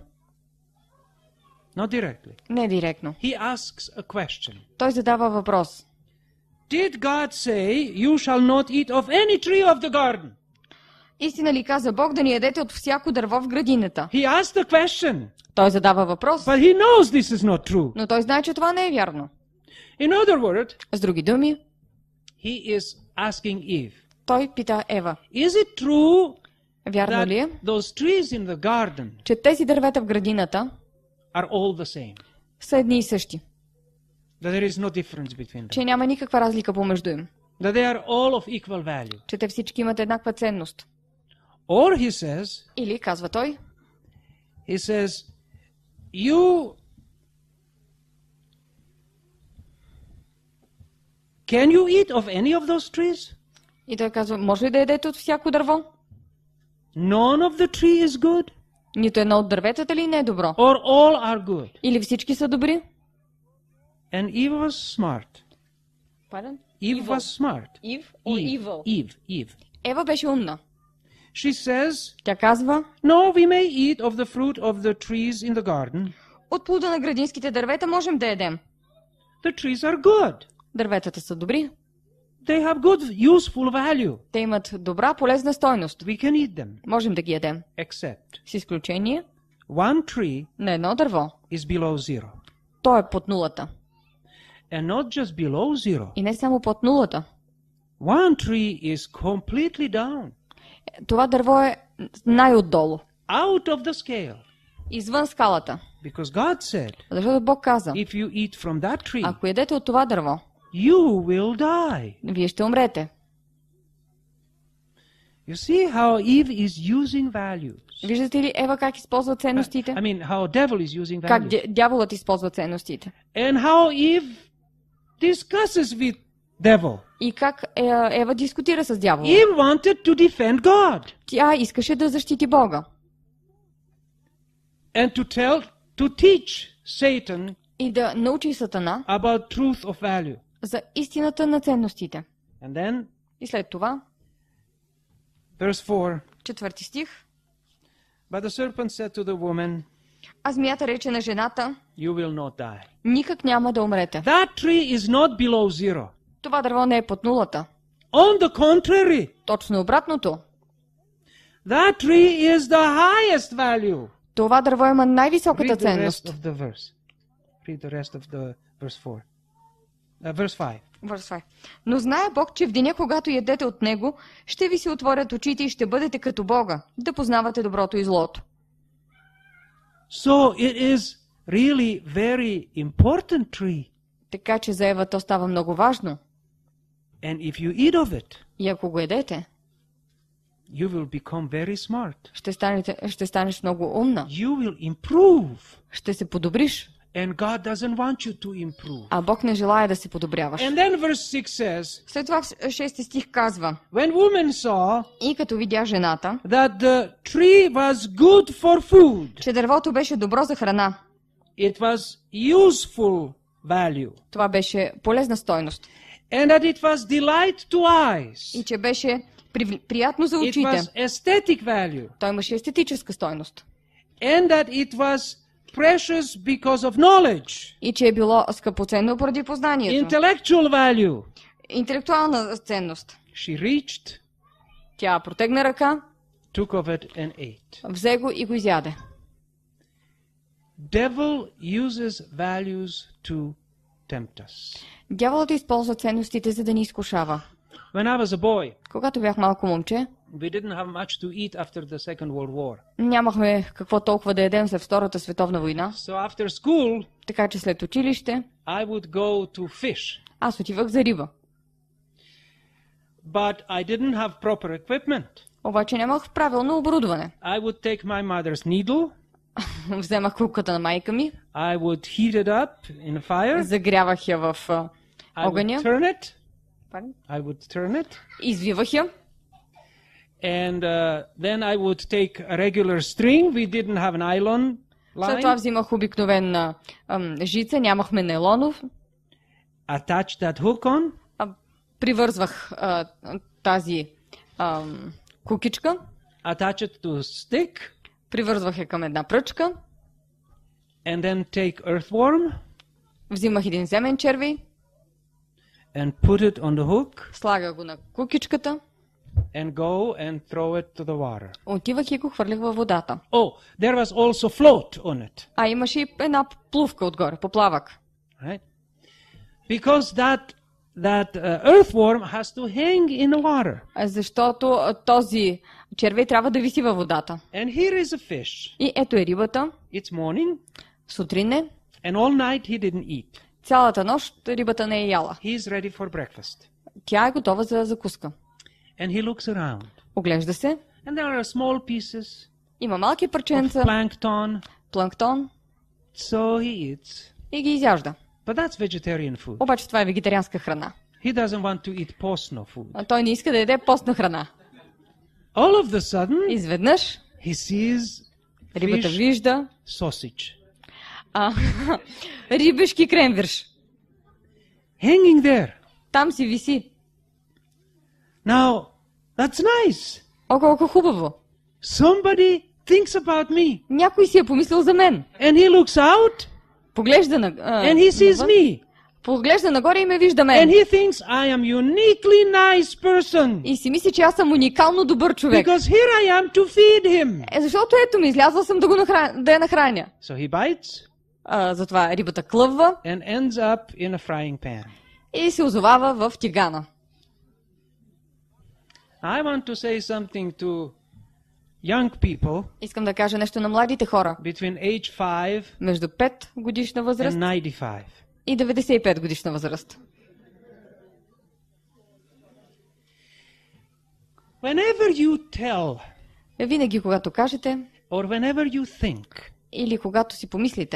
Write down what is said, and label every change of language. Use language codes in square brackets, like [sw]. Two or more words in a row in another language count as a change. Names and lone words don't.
[en] Not directly. [bg] Не директно. [en] He asks a question. [bg] Той задава въпрос. [en] Did God say, you shall not eat of any tree of the garden? [bg] Истина ли каза Бог да ни ядете от всяко дърво в градината? [en] He asked the question, [bg] Той задава въпрос, [en] but he knows this is not true. [bg] но той знае, че това не е вярно. [en] In other words, [bg] С други думи, [en] he is asking Eve, [bg] той пита Ева, [en] is it true [bg] вярно [en] that [bg] ли е, [en] those trees in the garden [bg] че тези дървета в градината [en] are all the same? [bg] са едни и същи? [en] That there is no difference between them? [bg] Че няма никаква разлика помежду им? [en] That they are all of equal value? [bg] Че те всички имат еднаква ценност? [en] Or he says, [bg] Или, казва той, [en] can you eat of any of those trees? [bg] и той казва, може ли да ядете от всяко дърво? [en] None of the tree is good? [bg] Нито едно от дърветата ли не е добро? [en] Or all are good? [bg] Или всички са добри? [en] And Eve was smart. Pardon? Eve was smart. Eve or evil? Eve. [bg] Ева беше умна. [en] She says, [bg] Тя казва, [en] no, we may eat of the fruit of the trees in the garden. [bg] от плода на градинските дървета можем да ядем. [en] The trees are good. [bg] Дърветата са добри. [en] They have good, useful value. [bg] Те имат добра, полезна стойност. [en] We can eat them. [bg] Можем да ги ядем. [en] Except [bg] С изключение [en] one tree [bg] на едно дърво. [en] is below zero. [bg] То е под нулата. [en] And not just below zero. [bg] И не само под нулата. [en] One tree is completely down. [bg] Това дърво е най-отдолу. [en] Out of the scale. [bg] Извън скалата. [en] Because God said, [bg] Защото Бог каза, [en] if you eat from that tree, [bg] ако ядете от това дърво, [en] you will die. [bg] вие ще умрете. [en] You see how Eve is using values. [bg] Виждате ли Ева как използва ценностите? [en] I mean, how devil is using [bg] Как [en] values. [bg] дяволът използва ценностите? [en] And how Eve discusses with devil. [bg] И как Ева дискутира с дявола? [en] Eve wanted to defend God [bg] Тя искаше да защити Бога. [en] and to teach Satan [bg] И да научи Сатана [en] about truth of value. [bg] за истината на ценностите. [en] And then, [bg] И след това, [en] verse 4, [bg] 4 стих, [en] but the serpent said to the woman, [bg] а змията рече на жената, [en] you will not die. [bg] никак няма да умрете. [en] That tree is not below zero. [bg] Това дърво не е под нулата. [en] On the contrary, [bg] Точно обратното. [en] that tree is the highest value. [bg] Това дърво има най-високата [en] Read the rest [bg] ценност. [en] of the verse. Read the rest of the verse 4. Verse 5. [bg] Но знае Бог, че в деня, когато ядете от него, ще ви се отворят очите и ще бъдете като Бога, да познавате доброто и злото. [en] So it is really very important tree. [bg] Така че за Ева то става много важно. [en] And if you eat of it, [bg] И ако го ядете, [en] you will become very smart. [bg] ще станеш много умна. [en] You will improve. [bg] Ще се подобриш. [en] And God doesn't want you to improve. [bg] А Бог не желая да се подобряваш. [en] And then verse 6 says, [bg] След това 6 стих казва, [en] when woman saw [bg] и като видя жената, [en] that the tree was good for food, [bg] че дървото беше добро за храна, [en] it was useful value, [bg] това беше полезна стойност, [en] and that it was delight to eyes, [bg] и че беше приятно за [en] it [bg] очите, [en] was aesthetic value, [bg] той имаше естетическа стойност, [en] and that it was precious because of knowledge, [bg] и че е било скъпоценно поради познанието, [en] intellectual value. [bg] интелектуална ценност. [en] She reached, [bg] Тя протегна ръка, [en] took of it and ate. [bg] взе го и го изяде. [en] Devil uses values to tempt us. [bg] Дяволът използва ценностите, за да ни изкушава. [en] When I was a boy, [bg] Когато бях малко момче, [en] we didn't have much to eat after the Second World War. [bg] нямахме какво толкова да ядем след Втората световна война, [en] So after school, [bg] така че след училище [en] I would go to fish. [bg] аз отивах за риба. [en] But I didn't have proper equipment. [bg] Обаче нямах правилно оборудване. [en] I would take my mother's needle [bg] Вземах куката на майка ми, [en] I would heat it up in a fire. [bg] загрявах я в [en] I would [bg] огъня, [en] turn it. I would turn it. [bg] извивах я. [en] And then I would take a regular string. We didn't have an nylon [bg] След това [en] line. [bg] взимах обикновена жица, нямахме нейлонов. [en] Attach that hook on. [bg] Привързвах тази кукичка, [en] Attach it to a stick. [bg] привързвах я към една пръчка, [en] And then take earthworm [bg] взимах един земен червей, [en] and put it on the hook [bg] слагах го на кукичката, [en] and go and throw it to the water. [bg] отивах и го хвърлях във водата. [en] Oh, there was also float on it. [bg] Имаше и една плувка отгоре, поплавък. [en] Right? Because that earthworm has to hang in the water. [bg] Защото този червей трябва да виси във водата. [en] And here is a fish. [bg] И ето е рибата, [en] It's morning, [bg] сутрин е, [en] and all night he didn't eat. [bg] цялата нощ рибата не е яла. [en] He's ready for breakfast. [bg] Тя е готова за закуска. [en] And he looks around. [bg] Оглежда се, [en] And there are small pieces [bg] има малки [en] of [bg] парченца, [en] plankton. [bg] планктон [en] So he eats. [bg] и ги изяжда. [en] But that's vegetarian food. [bg] Обаче това е вегетарианска храна. [en] He doesn't want to eat postno food. [bg] А той не иска да яде постна храна. [en] All of the sudden, [bg] Изведнъж [en] he sees [bg] рибата [en] fish [bg] вижда [en] sausage [bg] рибешки кремвирш. [en] hanging there. [bg] Там си виси. [en] Now, that's nice. [bg] О, колко хубаво. [en] Somebody thinks about me. [bg] Някой си е помислил за мен. [en] And he looks out [bg] Поглежда [en] and he sees [bg] навън, [en] me. [bg] поглежда нагоре и ме вижда [en] And [bg] мен. [en] he thinks I am uniquely nice person. [bg] И си мисли, че аз съм уникално добър човек. [en] Because here I am to feed him. [bg] Защото ето ми, излязла съм да я нахраня. [en] So he bites [bg] Затова рибата клъвва [en] and ends up in a frying pan. [bg] и се озовава в тигана. [en] I want to say something to young people [bg] Искам да кажа нещо на младите хора. [en] between age 5 [bg] Между 5 годишна възраст [en] and 95. [bg] и 95 годишна възраст. [en] Whenever you tell [bg] Винаги, когато кажете [en] or whenever you think, [bg] или когато си помислите,